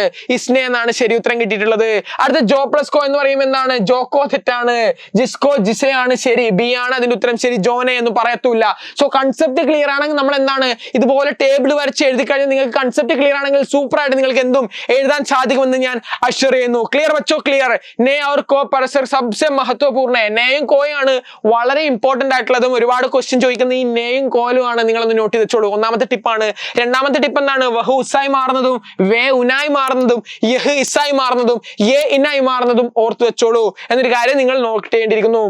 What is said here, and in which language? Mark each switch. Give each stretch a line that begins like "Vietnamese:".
Malayalam: ഇസ്നെ എന്നാണ് ശരി ഉത്തരം കിട്ടിയിട്ടുള്ളത്. അടുത്ത ജോ പ്ലസ് കോ എന്ന് പറയുമ്പോൾ എന്താണ്? ജോക്കോ തെറ്റാണ്. ജിസ്കോ ജിസെ ആണ് ശരി. ബി ആണ് അതിന്റെ ഉത്തരം ശരി. ജോനെ എന്ന് പറയത്തൂല്ല. സോ കൺസെപ്റ്റ് ക്ലിയർ ആണെങ്കിൽ നമ്മൾ എന്താണ് ഇതുപോലെ ടേബിൾ വരച്ച് എഴുതി കഴിഞ്ഞാൽ നിങ്ങൾക്ക് കൺസെപ്റ്റ് ക്ലിയർ ആണെങ്കിൽ സൂപ്പർ ആയിട്ട് നിങ്ങൾക്ക് എന്തും എഴുതാൻ സാധിക്കുമെന്ന് ഞാൻ അഷ്വർ ചെയ്യുന്നു. ക്ലിയർ വെച്ചോ? ക്ലിയർ.
Hindi: നേ और को परस्पर सबसे महत्वपूर्ण है.
Malayalam: നെയും കോയാണ് വളരെ ഇമ്പോർട്ടന്റ് ആയിട്ടുള്ളതും ഒരുപാട് ക്വസ്റ്റ്യൻ ചോദിക്കുന്ന ഈ നെയും കോലും ആണ്. നിങ്ങളൊന്ന് നോട്ട് ചെയ്ത് വെച്ചോളൂ. ഒന്നാമത്തെ ടിപ്പാണ്. രണ്ടാമത്തെ ടിപ്പ് എന്താണ്? വഹു ഉസായി മാറുന്നതും വേ ഉനായി മാറുന്നതും യഹ് ഇസായി മാറുന്നതും യേ ഇനായി മാറുന്നതും ഓർത്ത് വെച്ചോളൂ എന്നൊരു കാര്യം നിങ്ങൾ നോട്ട് ചെയ്യേണ്ടിയിരിക്കുന്നു.